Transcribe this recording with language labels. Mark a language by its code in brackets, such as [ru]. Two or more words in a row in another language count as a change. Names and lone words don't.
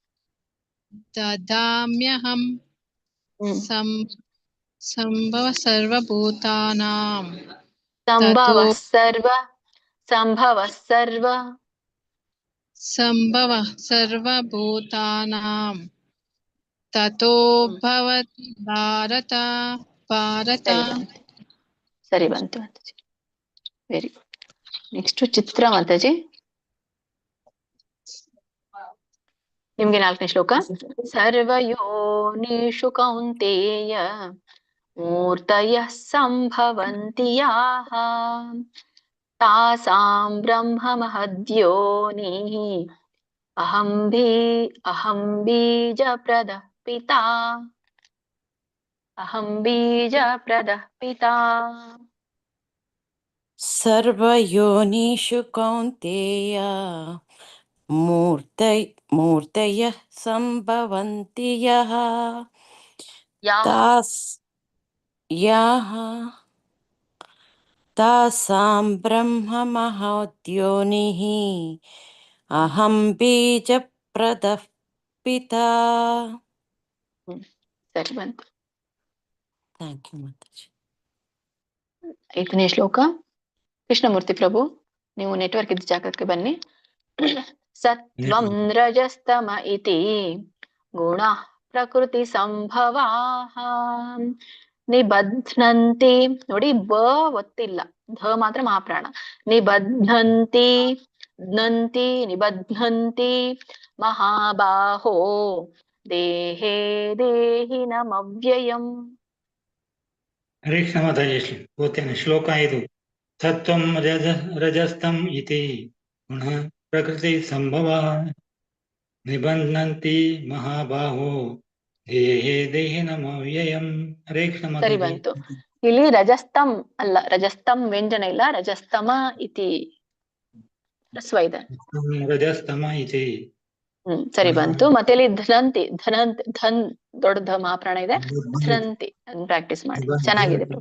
[sa] ದದಾಮ್ಯಹಂ ಸಂಭವ ಸರ್ವಭೂತಾನಾಂ ಸಂಭವ ಸರ್ವಭೂತಾನಾಂ ತತೋ ಭವತಿ ಭಾರತ [kn] ಸರಿ ಬಂತು ಮಾತಾಜಿ. [en] very good. [kn] ನೆಕ್ಸ್ಟ್ ಚಿತ್ರ ಮಾತಾಜಿ, ನಿಮ್ಗೆ 4ನೇ ಶ್ಲೋಕ. [sa] ಸರ್ವಯೋನಿಷು ಕೌಂತೇಯ ಮೂರ್ತಯಃ ಸಂಭವಂತಿ ಯಾಃ ತಾಸಾಂ ಬ್ರಹ್ಮ ಮಹದ್ಯೋನಿಃ ಅಹಂ ಬೀಜಪ್ರದಃ ಪಿತಾ ಸರ್ವಯೋನಿಷು ಕೌಂತೇಯ ಮೂರ್ತಯಃ ಸಂಭವಂತಿ ಯಃ ತಾಸಾಂ ಬ್ರಹ್ಮ ಮಹದ್ಯೋನಿಃ ಅಹಂ ಬೀಜಪ್ರದಃ ಪಿತಾ. [kn] ಸರಿ ಬಂತು. [en] thank you [kn] ಮಾತಾಜಿ. 5ನೇ ಶ್ಲೋಕ. ಕೃಷ್ಣಮೂರ್ತಿ ಪ್ರಭು, ನೀವು ನೆಟ್ವರ್ಕ್ ಇದ್ದ ಜಾಗಕ್ಕೆ ಬನ್ನಿ. [sa] ಸತ್ವಂ ರಜಸ್ತಮ ಇತಿ ಗುಣ ಪ್ರಕೃತಿ ಸಂಭವಾಃ ನಿಬಧ್ನಂತಿ. [kn] ನೋಡಿ, ಬ ಒತ್ತಿಲ್ಲ, ಧ ಮಾತ್ರ ಮಹಾಪ್ರಾಣ. [sa] ನಿಬಧ್ನಂತಿ ಮಹಾಬಾಹೋ ದೇಹೇ ದೇಹಿನಮವ್ಯಯಂ. [kn] ಹರೇ ಕೃಷ್ಣ ಮಾತಾಜಿ. ಓದ್ತೇನೆ ಶ್ಲೋಕ 5. [sa] ಸತ್ವಂ ರಜಸ್ತಂ ಇತಿ ಗುಣ ಪ್ರಕೃತಿ ಸಂಭವ ನಿಬಂಧಂತಿ ಮಹಾಬಾಹೋ ದೇಹೇ ದೇಹಿನಮವ್ಯಯಂ. [kn] ಹರೇ ಕೃಷ್ಣ ಸರಿ ಮಾತಾಜಿ. ಬಂತು. ಇಲ್ಲಿ ರಜಸ್ತಂ ಅಲ್ಲ, ರಜಸ್ತಂ ವ್ಯಂಜನ ಇಲ್ಲ, [sa] ರಜಸ್ತಮ ಇತಿ [kn] ಹ್ರಸ್ವ ಇದೆ. [sa] ರಜಸ್ತಮ ಇತಿ. [kn] ಸರಿ ಬಂತು. ಮತ್ತೆ ಇಲ್ಲಿ ಧನಂತಿ ಧನ್ ದೊಡ್ಡ ಧ ಮಹಾಪ್ರಾಣ ಇದೆ, ಧನಂತಿ ಪ್ರಾಕ್ಟೀಸ್ ಮಾಡಿ, ಚೆನ್ನಾಗಿದೆ ಪ್ರಭು.